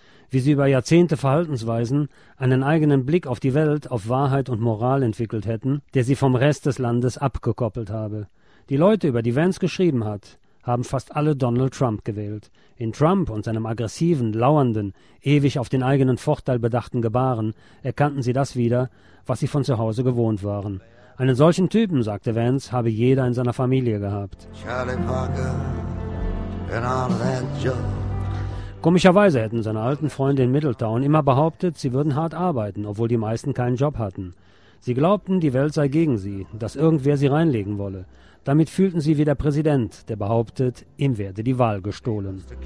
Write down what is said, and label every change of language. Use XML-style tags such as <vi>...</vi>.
<de>Wie sie über Jahrzehnte Verhaltensweisen einen eigenen Blick auf die Welt, auf Wahrheit und Moral entwickelt hätten, der sie vom Rest des Landes abgekoppelt habe. Die Leute, über die Vance geschrieben hat, haben fast alle Donald Trump gewählt. In Trump und seinem aggressiven, lauernden, ewig auf den eigenen Vorteil bedachten Gebaren erkannten sie das wieder, was sie von zu Hause gewohnt waren. Einen solchen Typen, sagte Vance, habe jeder in seiner Familie gehabt.</de> <en>Charlie Parker and all that junk.</en> <de>Komischerweise hätten seine alten Freunde in Middletown immer behauptet, sie würden hart arbeiten, obwohl die meisten keinen Job hatten. Sie glaubten, die Welt sei gegen sie, dass irgendwer sie reinlegen wolle. Damit fühlten sie wie der Präsident, der behauptet, ihm werde die Wahl gestohlen.</de>